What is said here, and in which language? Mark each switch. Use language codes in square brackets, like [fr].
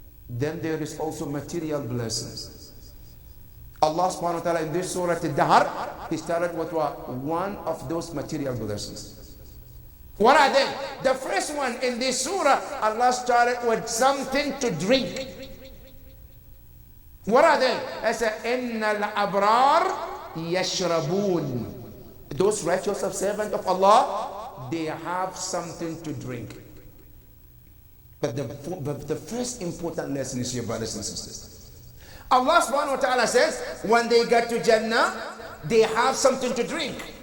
[en] Then there is also material blessings. Allah subhanahu wa ta'ala in this surah Al-Dahr, He started with one of those material blessings. What are they? The first one in this surah, Allah started with something to drink. What are they? I said, [ar] إِنَّ الْأَبْرَارِ يَشْرَبُونَ. [en] Those righteous servants of Allah, they have something to drink. But the first important lesson is here, brothers and sisters. Allah subhanahu wa ta'ala says, when they get to Jannah, they have something to drink.